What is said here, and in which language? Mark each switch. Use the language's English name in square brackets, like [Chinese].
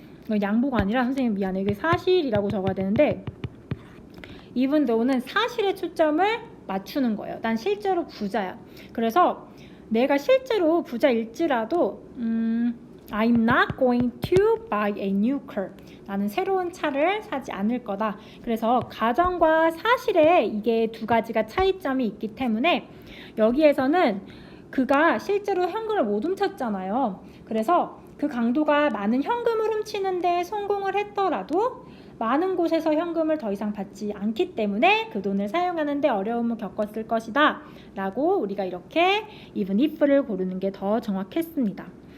[Korean] 양보가 아니라 선생님 미안해. 이게 사실이라고 적어야 되는데 even though는 사실에 초점을 맞추는 거예요. 난 실제로 부자야. 그래서 내가 실제로 부자일지라도 [English] I'm not going to buy a new car. [Korean] 나는 새로운 차를 사지 않을 거다. 그래서 가정과 사실에 이게 두 가지가 차이점이 있기 때문에 여기에서는 그가 실제로 현금을 못 훔쳤잖아요. 그래서 그 강도가 많은 현금을 훔치는데 성공을 했더라도 많은 곳에서 현금을 더 이상 받지 않기 때문에 그 돈을 사용하는 데 어려움을 겪었을 것이다 라고 우리가 이렇게 even if를 고르는 게 더 정확했습니다.